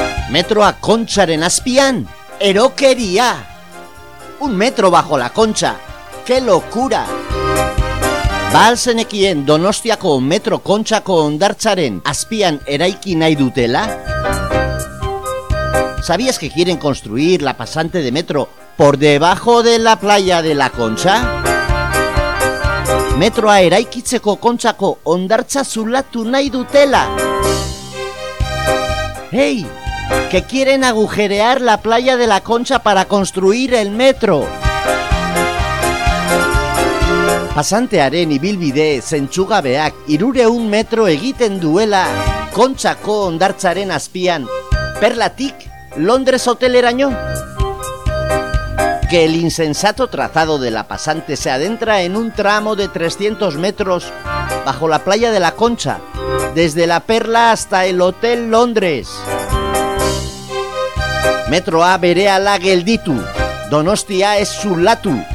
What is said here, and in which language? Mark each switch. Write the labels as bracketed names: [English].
[Basque] Metro a Kontxaren azpian, erokeria. [Spanish] Un metro bajo la Kontxa, ¡qué locura! [Basque] Balsenekien Donostiako metro Kontxako ondartzaren azpian eraiki nahi dutela. [Spanish] ¿Sabías que quieren construir la pasante de metro por debajo de la playa de la Kontxa? [Basque] Metroa eraikitzeko Kontxako ondartza zulatu nahi dutela. [Spanish] ¡Hey! Que quieren agujerear la playa de la Concha para construir el metro. [Basque] Pasantearen ibilbide zentsugabeak 300 metro egiten duela Kontxako ondartzaren azpian, perlatik Londres hoteleraino. [Spanish] Que el insensato trazado de la pasante se adentra en un tramo de 300 metros bajo la playa de la Concha, desde la Perla hasta el Hotel Londres. [Basque] Metroa berehala gelditu. Donostia ez zulatu.